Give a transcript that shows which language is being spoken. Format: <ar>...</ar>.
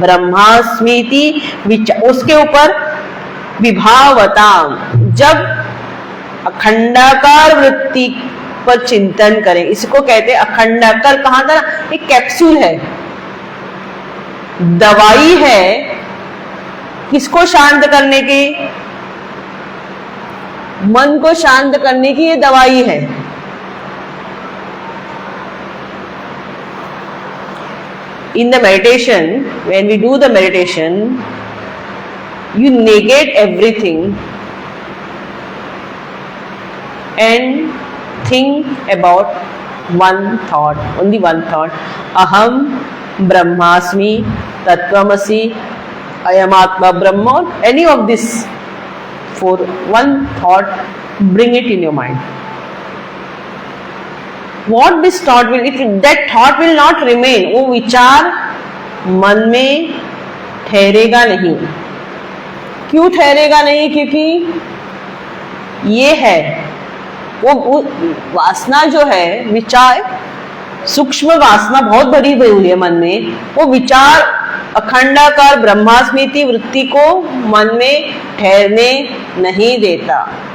<hi>ब्रह्मास्मिति विचार, उसके ऊपर विभावता, जब अखंडाकार वृत्ति पर चिंतन करें, इसको कहते हैं अखंडाकार। कहा था ना, एक कैप्सूल है, दवाई है किसको शांत करने की? मन को शांत करने की ये दवाई है।</hi> <en>In the meditation, when we do the meditation, you negate everything and think about one thought, only one thought.</en> <sa>Aham Brahmasmi, Tattvamasi, Ayam Atma Brahma,</sa> <en>any of this. For one thought, bring it in your mind. What this thought will, that thought will not remain.</en> <hi>वो विचार मन में ठहरेगा नहीं। क्यों ठहरेगा नहीं? क्योंकि ये है वो वासना जो है, विचार सूक्ष्म वासना बहुत भरी हुई है मन में, वो विचार अखंडाकार ब्रह्मास्मिति वृत्ति को मन में ठहरने नहीं देता।</hi>